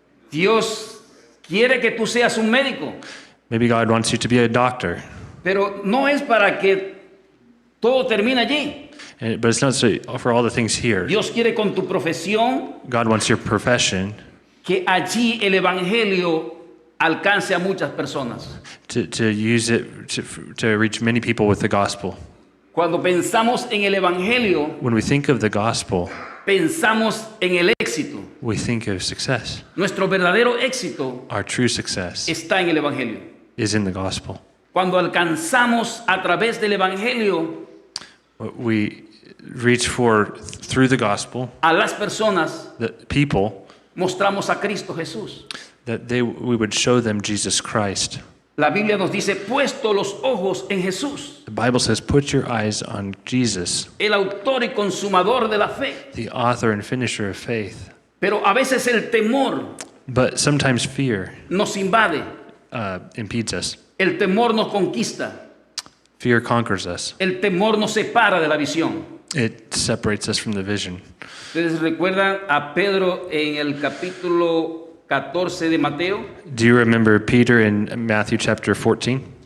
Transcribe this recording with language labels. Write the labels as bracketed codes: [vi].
[es] Dios quiere que tú seas un médico, [en] Maybe God wants you to be a doctor, [es] pero no es para que todo termine allí. [en] but it's not so for all the things here. [es] Dios quiere con tu profesión [en] God wants your profession [es] que allí el Evangelio alcance a muchas personas. [en] to use it to reach many people with the gospel. [es] Cuando pensamos en el Evangelio, [en] When we think of the gospel, [es] pensamos en el éxito. [en] we think of success. [es] Nuestro verdadero éxito [en] Our true success [es] está en el Evangelio. [en] is in the gospel. [es] Cuando alcanzamos a través del Evangelio [en] What we reach for through the gospel, [es] a las personas, [en] the people, [es] mostramos a Cristo Jesús. [en] that we would show them Jesus Christ. [es] La Biblia nos dice, puesto los ojos en Jesús, [en] The Bible says, put your eyes on Jesus, [es] el autor y consumador de la fe. [en] the author and finisher of faith. [es] Pero a veces el temor [en] But sometimes fear [es] nos invade, [en] impedes us. [es] el temor nos conquista, [en] Fear conquers us. [es] el temor nos separa de la visión. [en] It separates us from the vision. [es] ¿Ustedes recuerdan a Pedro en el capítulo 14 de Mateo? [en] Do you remember Peter in Matthew chapter 14?